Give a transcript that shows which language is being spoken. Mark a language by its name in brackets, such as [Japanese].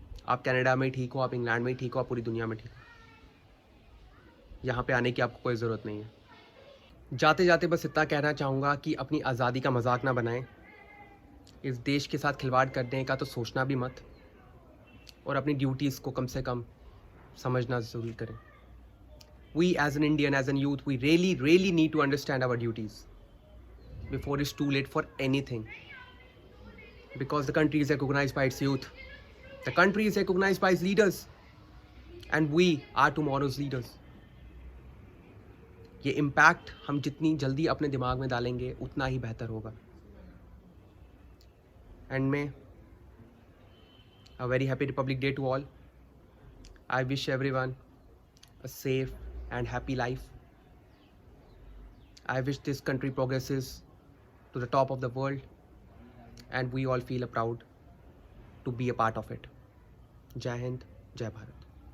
[Hindi] आप कनाडा में ठीक हो, आप इंग्लैंड में ठीक हो, आप पूरी दुनिया में ठीक हो। यहाँ पे आने की आपको कोई ज़रूरत नहीं है। जाते जाते बस इतना कहना चाहूँगा कि अपनी आज़ादी का मजाक ना बनाएं। इस देश के साथ खिलवाड़ करने का तो सोचना भी मत, और अपनी ड्यूटीज़ को कम से कम समझना ज़रूर करें। [English] We as an Indian, as an youth, we really need to understand our duties before it's too late for anything. Because the country is recognized by its youth. The country is recognized by its leaders. And we are tomorrow's leaders. [Hindi] ये impact हम जितनी जल्दी अपने दिमाग में डालेंगे उतना ही बेहतर होगा। [English] End में a very happy Republic Day to all. I wish everyone a safe and happy life. I wish this country progresses to the top of the world and we all feel proud to be a part of it. Jai Hind, Jai Bharat.